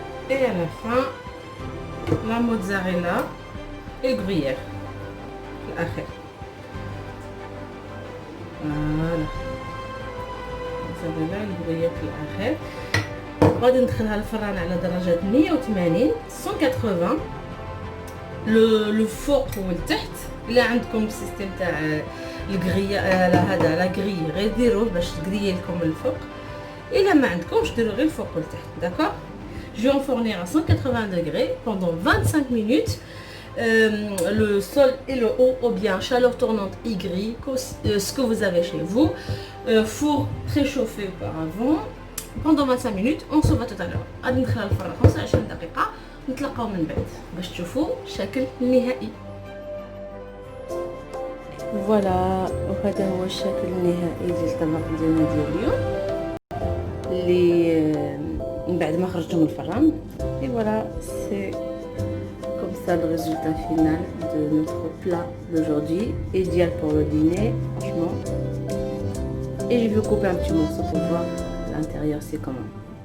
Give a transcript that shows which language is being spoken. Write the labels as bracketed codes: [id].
[fr] Et à la fin, la mozzarella et le gruyère. [ar] الآخر. [fr] Voilà. mozzarella et le gruyère [ar] في الآخر. غادي ندخلها الفران على درجة 180 180. لو فوق والتحت. إلا عندكم سيستم تاع الكغري هذا لا كغري غير ديروه باش تكريي لكم الفوق. الا ما عندكمش ديروا غير الفوق والتحت. داكور. [fr] Je vais enfourner à 180 degrés pendant 25 minutes. Le sol et le haut ou bien chaleur tournante Y, ce que vous avez chez vous. Four préchauffé auparavant pendant 25 minutes. On se voit tout à l'heure. [ar] غادي ندخلها الفران 25 دقيقة. نتلاقاو من بعد باش تشوفوا الشكل النهائي. فوالا وهذا هو الشكل النهائي ديال الطبق ديالنا ديال اليوم اللي من بعد ما خرجته من الفران. [fr] Et voilà, c'est comme ça le résultat final de notre plat d'aujourd'hui, idéal pour le dîner, franchement et je vais couper un petit morceau pour voir l'intérieur c'est comment.